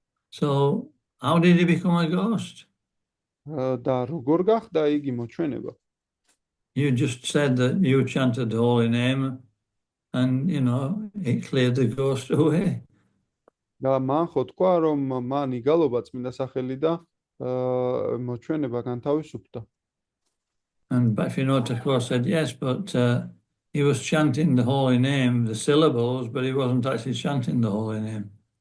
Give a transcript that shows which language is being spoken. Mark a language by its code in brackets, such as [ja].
[en] So how did he become a ghost? [ka] და როგორ გახდა იგი მოჩვენება? [en] You just said that you chanted the holy name, and it cleared the ghost away. [ka] და მან ხო თქვა, რომ მან იგალობა წმინდა სახელი და მოჩვენება განთავისუფლდა. [en] And Bhaktivinoda Thakur said, yes, but he was chanting the holy name, the syllables, but he wasn't actually chanting the holy name.